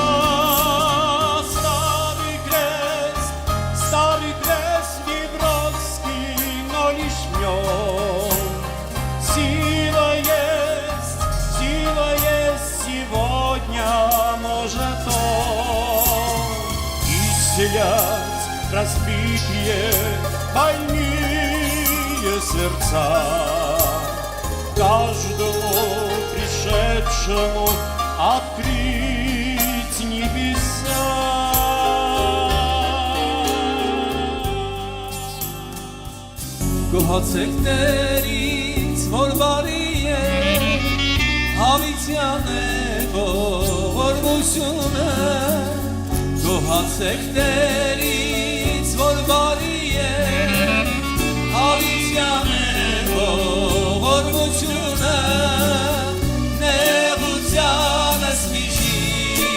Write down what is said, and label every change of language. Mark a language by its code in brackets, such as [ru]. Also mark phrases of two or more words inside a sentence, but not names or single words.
[ru] Старый крест неброский, но лишь в нем сила есть сегодня, может он исцелять разбитые больные сердца, каждому пришедшему открыть небеса. [hy] Գոհացեք Տերից, որ բարի է, հավիտյան է ողորմությունը։ Գոհացեք Տերից, որ բարի է, հավիտյան է ողորմությունը, նեղությանս միջի,